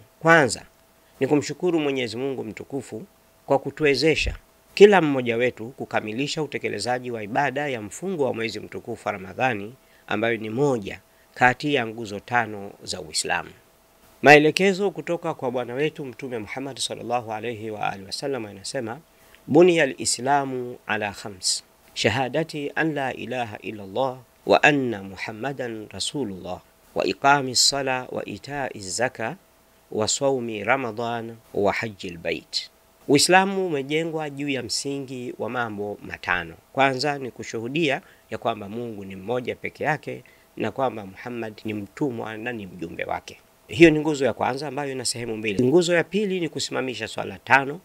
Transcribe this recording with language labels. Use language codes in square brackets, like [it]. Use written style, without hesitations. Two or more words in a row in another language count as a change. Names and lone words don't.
[sw] Kwanza ni kumshukuru Mwenyezi Mungu mtukufu kwa kutuwezesha kila mmoja wetu kukamilisha utekelezaji wa ibada ya mfungo wa mwezi mtukufu wa Ramadhani, ambayo ni moja kati ya nguzo 5 za Uislamu. Maelekezo kutoka kwa bwana wetu Mtume Muhammad [ar] صلى الله عليه وعلى آله وسلم [sw] yanasema, [ar] بني الإسلام على 5: شهادة أن لا إله إلا الله وأن محمدا رسول الله وإقام الصلاة وإيتاء الزكاة وصوم رمضان وحج البيت. [sw] Uislamu umejengwa juu ya msingi wa mambo 5. Kwanza ni kushuhudia ya kwamba Mungu ni mmoja peke yake na kwamba Muhammad ni mtumwa na ni mjumbe wake. Hiyo ni nguzo ya kwanza ambayo ina sehemu 2. Nguzo ya pili ni kusimamisha swala 5.